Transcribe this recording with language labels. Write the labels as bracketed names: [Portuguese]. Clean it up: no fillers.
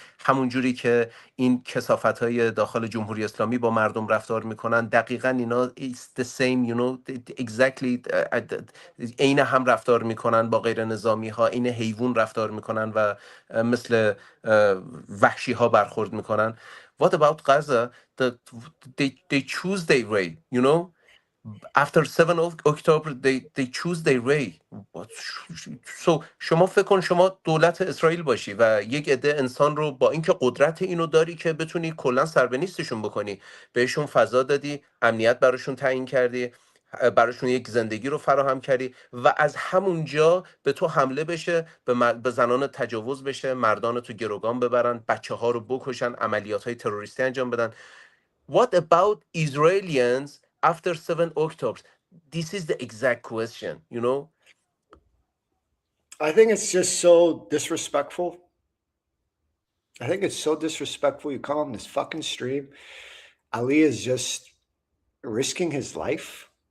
[Persian] همون جوری که این کثافت‌های داخل جمهوری اسلامی با مردم رفتار میکنن، دقیقاً اینا [English] it's the same, you know, exactly [Persian] عین هم رفتار میکنن با غیر نظامی ها، عین حیوان رفتار میکنن و مثل وحشی ها برخورد میکنن. [English] What about Gaza? They choose their way, you know? After 7 October they choose their way. [Persian] So شما فکر کن شما دولت اسرائیل باشی و یک عده انسان رو با اینکه قدرت اینو داری که بتونی کلا سر به نیستشون بکنی، بهشون فضا دادی، امنیت براشون تعیین کردی، براشون یک زندگی رو فراهم کردی و از همونجا به تو حمله بشه، به زنان تجاوز بشه، مردان تو گروگان ببرن، بچه ها رو بکشن، عملیات های تروریستی انجام بدن. [English] What about Israelis after 7 October? This is the exact question, you know? I think it's just so disrespectful. I think it's so disrespectful. You come on this fucking stream. Ali is just risking his life.